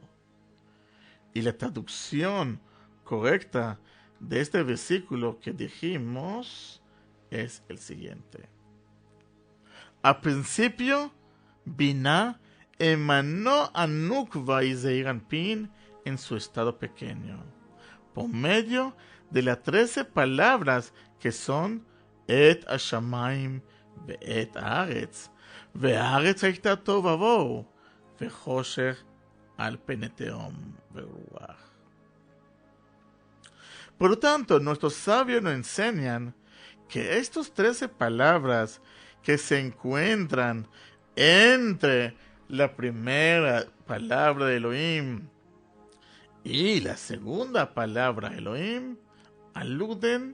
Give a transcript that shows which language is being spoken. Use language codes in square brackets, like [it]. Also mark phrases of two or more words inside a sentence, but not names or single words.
[es] Y la traducción correcta de este versículo que dijimos es el siguiente. Al principio, Binah emanó a Nukva y [arc] Zeir Anpin [es] en su estado pequeño, por medio de las 13 palabras que son [he] את השמים ואת הארץ והארץ היתה תהו ובהו וחשך על פני תהום ורוח. [es] Por lo tanto, nuestros sabios nos enseñan que estas 13 palabras que se encuentran entre la primera palabra de Elohim y la segunda palabra Elohim aluden